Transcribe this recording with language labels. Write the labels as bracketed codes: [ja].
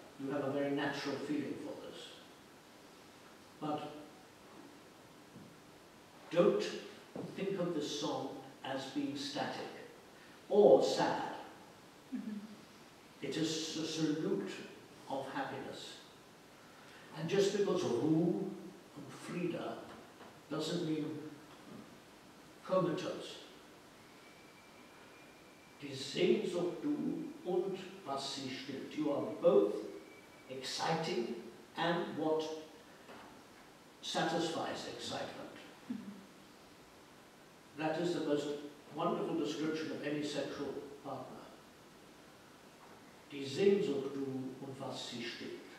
[en] You have a very natural feeling for this. But don't think of this song as being static or sad. It is a salute of happiness. And just because Ruhe and Frieda doesn't mean comatose. [de] Die Sehnsucht du und was sie stillt. [en] You are both exciting and what satisfies excitement. That is the most wonderful description of any sexual partner. [de] Die Sehnsucht du und was sie stillt.